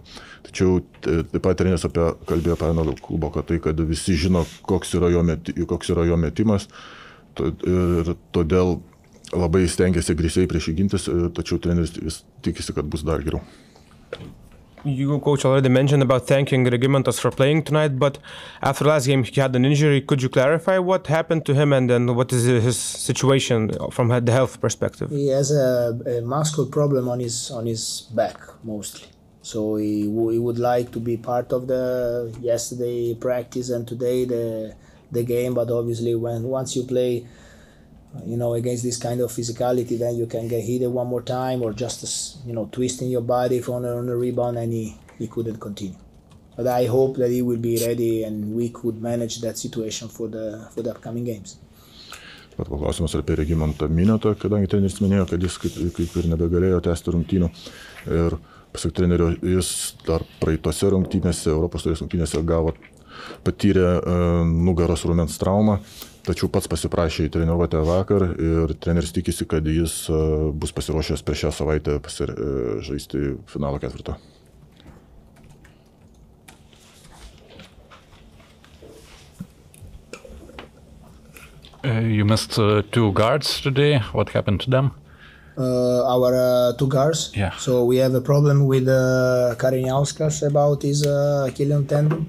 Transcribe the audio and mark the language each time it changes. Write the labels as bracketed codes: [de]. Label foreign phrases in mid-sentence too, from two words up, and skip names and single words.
[lt] Tačiau taip pat treneris kalbėjo apie Arnoldą Kulboką, tai kad visi žino, koks yra jo metimas, ir todėl labai stengiasi agresyviai prieš jį gintis, tačiau treneris vis tikisi, kad bus dar geriau. [en] You, coach, already mentioned about thanking Regimantas for playing tonight, but after last game he had an injury. Could you clarify what happened to him and then what is his situation from the health perspective? He has a muscle problem on his back mostly. So he would like to be part of the yesterday practice and today the game, but obviously once you play against this kind of physicality, then you can get hit one more time or just twisting your body on a rebound, and he couldn't continue. But I hope that he will be ready and we could manage that situation for the upcoming games. [lt] Pat klausimas apie Regimantą Miniotą, kadangi treneris minėjo, kad jis kaip ir nebegalėjo tęsti rungtynių. Ir pasak trenerio, jis dar praeitose rungtynėse, Europos taurės rungtynėse patyrė nugaros raumens traumą. Tačiau pats pasiprašė į treniruotę vakar ir treneris tikisi, kad jis bus pasiruošęs per šią savaitę žaisti finalo ketvirto. [en] You missed 2 guards today. What happened to them? Our 2 guards. Yeah. So we have a problem with Kariniauskas about his Achilles tendon.